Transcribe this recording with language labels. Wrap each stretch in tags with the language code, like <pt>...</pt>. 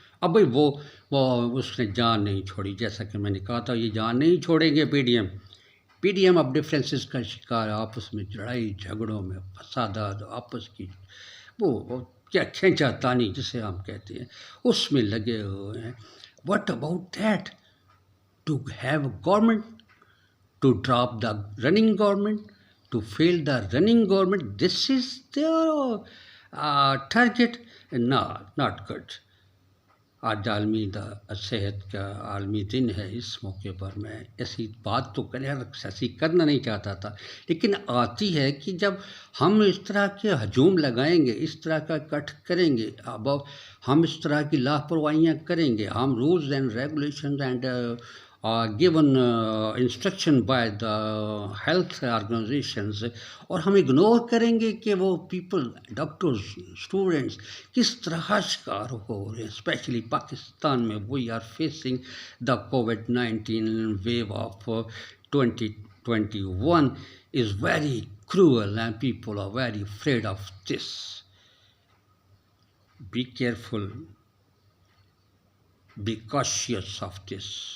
<ur>اب بھائی وہ اس نے جان نہیں چھوڑی، جیسا کہ میں نے کہا تھا یہ جان نہیں چھوڑیں گے. پی ڈی ایم اب ڈفرینسز کا شکار، آپس میں لڑائی جھگڑوں میں فسادات، آپس کی وہ کیا کھینچا تانی جسے ہم کہتے ہیں، اس میں لگے ہوئے ہیں.</ur> <en>What about that? To have a government, to drop the running government, to fail the running government. This is their target. No, not good.</en> <ur>آج عالمی صحت کا عالمی دن ہے. اس موقع پر میں ایسی بات تو ایسی کرنا نہیں چاہتا تھا، لیکن آتی ہے کہ جب ہم اس طرح کے ہجوم لگائیں گے، اس طرح کا کٹ کریں گے، اب ہم اس طرح کی لاپرواہیاں کریں گے، ہم</ur> <en>rules and regulations and given instruction by the health organizations،</en> <ur>اور ہم اگنور کریں گے کہ وہ پیپل، ڈاکٹرز، اسٹوڈنٹس کس طرح شکار ہو رہے ہیں.</ur> <en>Especially Pakistan میں we are facing the COVID-19 wave of 2021 is very cruel and people are very afraid of this. Be careful, be cautious of this.</en>